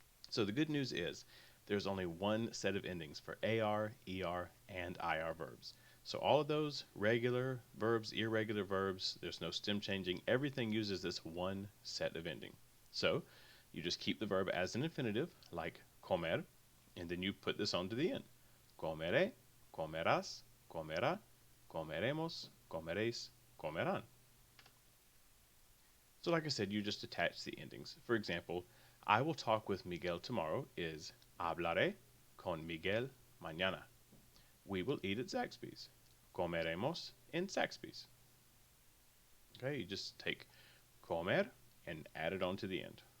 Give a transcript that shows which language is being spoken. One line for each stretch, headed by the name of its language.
English: So the good news is there's only one set of endings for AR, ER, and IR verbs. So all of those regular verbs, irregular verbs, there's no stem changing. Everything uses this one set of ending. So you just keep the verb as an infinitive, like comer, and then you put this onto the end.
Spanish: Comeré, comerás, comerá, comeremos, comeréis, comerán.
English: So like I said, you just attach the endings. For example, I will talk with Miguel tomorrow is
Spanish: hablaré con Miguel mañana.
English: We will eat at Zaxby's.
Spanish: Comeremos en Zaxby's.
English: Okay, you just take comer and add it on to the end.